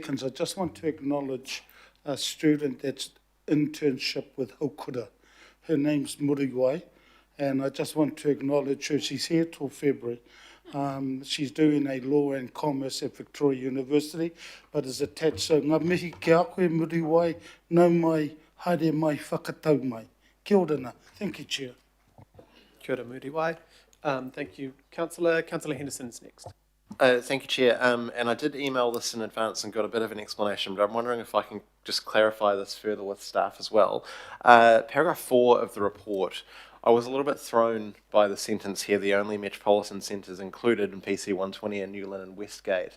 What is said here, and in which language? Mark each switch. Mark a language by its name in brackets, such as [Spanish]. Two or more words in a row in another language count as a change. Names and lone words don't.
[English] I just want to acknowledge a student that's internship with Haukura. Her name's Muriwai, and I just want to acknowledge her. She's here till February. She's doing a law and commerce at Victoria University, but is attached. [Māori] So ngā mihi ki a koe Muriwai, nau mai, haere mai, whakatau mai. Kia ora na. [English] Thank you, Chair. [Māori] Kia ora, Muriwai. [English] Thank you, Councillor. Councillor Henderson's next. Thank you, Chair. And I did email this in advance and got a bit of an explanation, but I'm wondering if I can just clarify this further with staff as well. Paragraph 4 of the report, I was a little bit thrown by the sentence here, the only metropolitan centres included in PC 120 are Newland and Westgate.